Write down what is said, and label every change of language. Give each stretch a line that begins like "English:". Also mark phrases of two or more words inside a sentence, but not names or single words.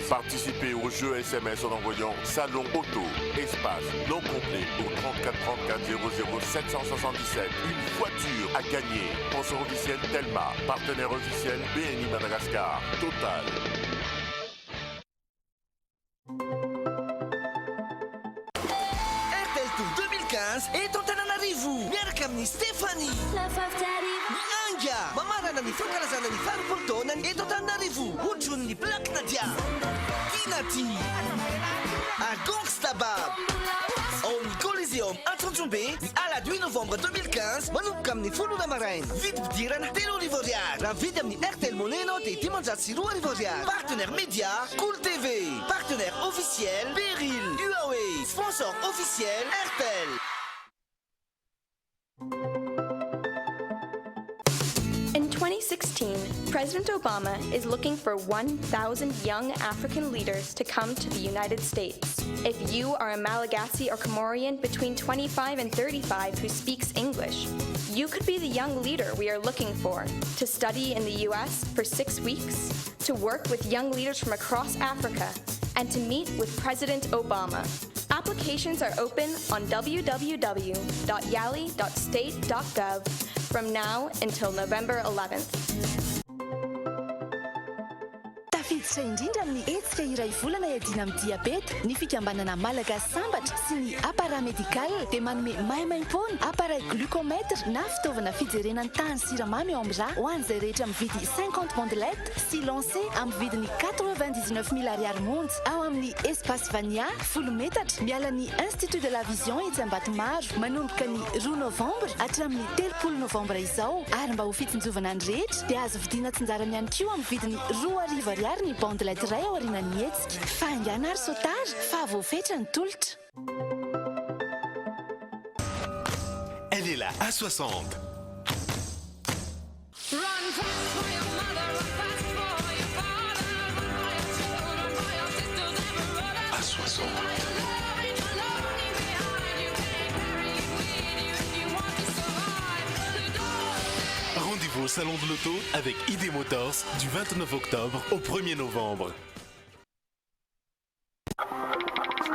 French: Participez au jeu SMS en envoyant Salon Auto, espace non complet au 34 34 00 777. Une voiture à gagner. Sponsor officiel Telma. Partenaire officiel BNI Madagascar. Total.
Malagasy: Et Antananarivo, miaraka amin'ny Stéphanie. Anga, mamarana ny fankalazana ny farim-potoana eto Antananarivo. Hojony Black Nadia, Kinati, à Gongstabab. Ao amin'ny Coliseum Antsanjombe, ny alahady 8 novembre 2015, manomboka amin'ny 10 maraina. Vidy fidirana 3 ariary. Raha vidy amin'ny Airtel Money ianao dia 502 ariary.
French: Partenaire média, Cool TV. Partenaire officiel, Beryl, Huawei. Sponsor officiel, Airtel.
English: In 2016, President Obama is looking for 1,000 young African leaders to come to the United States. If you are a Malagasy or Comorian between 25 and 35 who speaks English, you could be the young leader we are looking for to study in the US for 6 weeks, to work with young leaders from across Africa, and to meet with President Obama. Applications are open on www.yali.state.gov from now until November 11th.
Malagasy: Tafiditra indrindra amin'ny hetsika iray volana iadina amin'ny diabeta, ny fikambanana malagasy sambatra sy ny
French: appareil médical
Malagasy: dia manome maimaim-poana,
French: appareil glucomètre
Malagasy: na fitaovana fijerenany tany siramamy ao amin'ny rà ho an'izay rehetra mividy 50 bandelette sy lancé amin'ny vidiny 99 000 ariary monja ao amin'ny espace Vania 10 metatra miala ny Institut de la Vision etsy Ambatomaro manomboka ny 2 novembre hatramin'ny 30 novembre izao ary mba ho fitsinjovana ny rehetra dia azo vidiana tsinjarany ihany koa amin'ny vidiny 2 ariary ny bandelette iray ao aorianan'ny hetsika faingana ary saotage fa voafetra ny tolotra.
French: Elle est là à 60. À 60. Rendez-vous au Salon de l'Auto avec ID Motors du 29 octobre au 1er novembre.